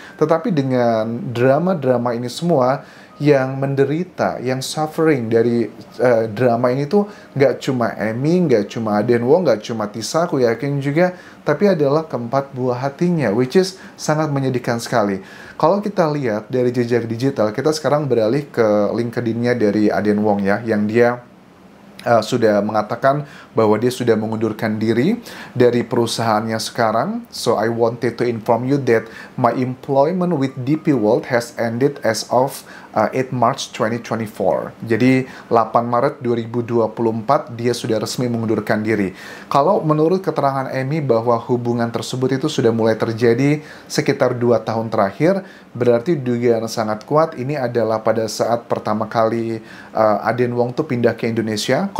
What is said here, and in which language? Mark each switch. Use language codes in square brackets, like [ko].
[id] Tetapi dengan drama-drama ini semua, yang menderita, yang suffering dari drama ini tuh nggak cuma Emmy, nggak cuma Aden Wong, nggak cuma Tisa, aku yakin juga, tapi adalah keempat buah hatinya, [en] which is [id] sangat menyedihkan sekali. Kalau kita lihat dari jejak digital, kita sekarang beralih ke LinkedIn-nya dari Aden Wong ya, yang dia sudah mengatakan bahwa dia sudah mengundurkan diri dari perusahaannya sekarang. [en] So I wanted to inform you that my employment with DP World has ended as of 8 March 2024. [id] Jadi 8 Maret 2024 dia sudah resmi mengundurkan diri. Kalau menurut keterangan Amy bahwa hubungan tersebut itu sudah mulai terjadi sekitar 2 tahun terakhir, berarti dugaan sangat kuat ini adalah pada saat pertama kali Aden Wong tuh pindah ke Indonesia.